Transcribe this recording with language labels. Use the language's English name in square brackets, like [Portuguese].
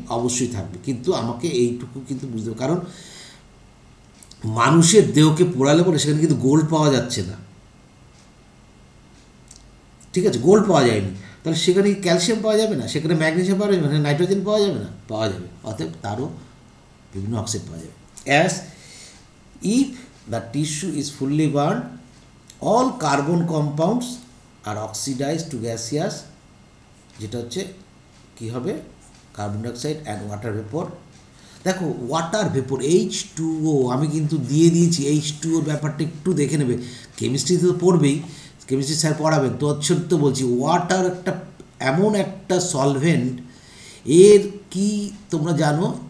[Bangla] অবশ্যই থাকবে, কিন্তু আমাকে এইটুকু কিন্তু বুঝতে হবে। কারণ মানুষের দেহকে পোড়ালে বলে সেখানে কিন্তু গোল্ড পাওয়া যাচ্ছে না, ঠিক আছে? গোল্ড পাওয়া যায়নি, তাহলে সেখানে ক্যালসিয়াম পাওয়া যাবে না, সেখানে ম্যাগনেসিয়াম পাওয়া যাবে না, নাইট্রোজেন পাওয়া যাবে না? পাওয়া যাবে। অতএব তারও বিভিন্ন অক্সাইড পাওয়া যাবে। [English] as if the tissue is fully burned, all carbon compounds are oxidized to gaseous, [Bangla] যেটা হচ্ছে কী হবে? Carbon dioxide and water vapour. দেখো ওয়াটার ভেপর H2O আমি কিন্তু দিয়ে দিয়েছি। H2Oর ব্যাপারটা একটু দেখে নেবে, কেমিস্ট্রিতে তো পড়বেই, কেমিস্ট্রি স্যার পড়াবেন, তো সত্য বলছি ওয়াটার একটা এমন একটা সলভেন্ট, এর কি তোমরা জানো?